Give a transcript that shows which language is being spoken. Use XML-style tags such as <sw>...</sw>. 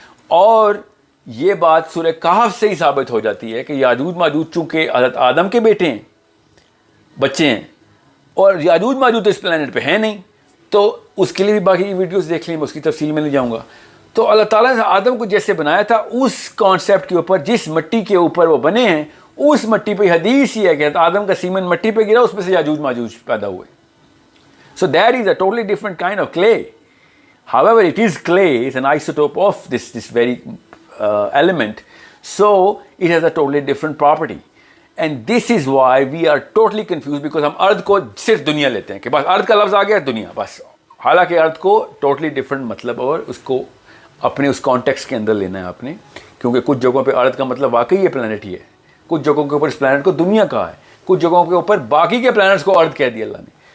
<ur>اور یہ بات سورہ کہف سے ہی ثابت ہو جاتی ہے کہ یاجوج ماجوج چونکہ حضرت آدم کے بیٹے ہیں، بچے ہیں، اور یاجوج ماجوج اس پلانٹ پہ ہیں نہیں، تو اس کے لیے بھی باقی ویڈیوز دیکھ لیں، میں اس کی تفصیل میں نہیں جاؤں گا. تو اللہ تعالیٰ نے آدم کو جیسے بنایا تھا اس کانسیپٹ کے اوپر، جس مٹی کے اوپر وہ بنے ہیں اس مٹی پہ حدیث ہی ہے کہ آدم کا سیمن مٹی پہ گرا، اس میں سے یاجوج ماجوج پیدا ہوئے.</ur> <en>So that is a totally different kind of clay. However, it is clay, it's an isotope of this very element. So it has a totally different property. And this is why we are totally confused, because</en> <ur>ہم ارتھ کو صرف دنیا لیتے ہیں کہ بس ارتھ کا لفظ آ گیا دنیا بس. حالانکہ ارتھ کو ٹوٹلی ڈفرینٹ مطلب اور اس کو اپنے اس کانٹیکس کے اندر لینا ہے آپ نے، کیونکہ کچھ جگہوں پہ ارتھ کا مطلب واقعی یہ پلانٹ ہی ہے، کچھ جگہوں کے اوپر اس پلانٹ کو دنیا کہا ہے، کچھ جگہوں کے اوپر باقی کے پلانٹس کو ارتھ کہہ دیا اللہ نے.</ur>